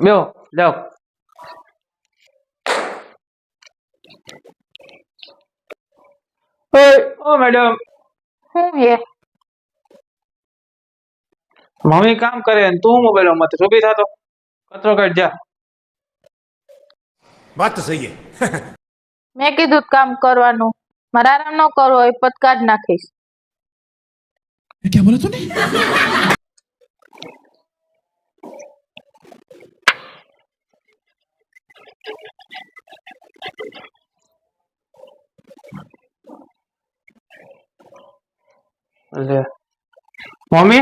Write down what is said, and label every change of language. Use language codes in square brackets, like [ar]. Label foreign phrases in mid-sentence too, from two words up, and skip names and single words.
[gu] બેહો જાઓ ઓ મેડમ હું હે મમ્મી કામ કરે ને તું મોબાઈલ માં ઉભી થાતો કચરો કાઢ જા [hi] बात तो सही है [gu] મેં કીધું તું કામ કરવાનું મારે આરામ ન કરવો હોય પત કાઢ નાખીશ [hi] क्या बोला तूने [gu] લે મમ્મી